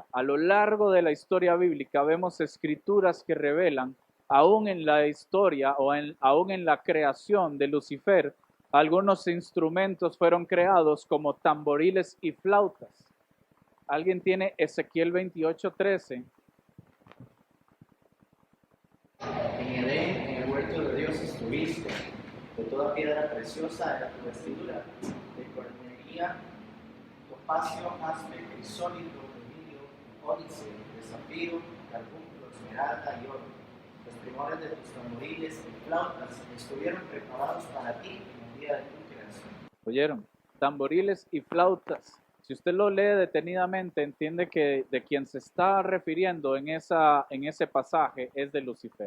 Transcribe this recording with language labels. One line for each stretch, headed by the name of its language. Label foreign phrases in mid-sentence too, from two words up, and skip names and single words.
Spanish: A lo largo de la historia bíblica vemos escrituras que revelan, aún en la historia aún en la creación de Lucifer, algunos instrumentos fueron creados como tamboriles y flautas. ¿Alguien tiene Ezequiel 28:13? En Edén, en el huerto de Dios estuviste, de toda piedra preciosa era tu vestidura, de cornería, topacio, jaspe, crisólito, rubilio, ónice, de zafiro, carbunclo, esmeralda y oro. Los primores de tus tamboriles y flautas estuvieron preparados para ti en el día de tu creación. ¿Oyeron? Tamboriles y flautas. Si usted lo lee detenidamente, entiende que de quien se está refiriendo en ese pasaje es de Lucifer.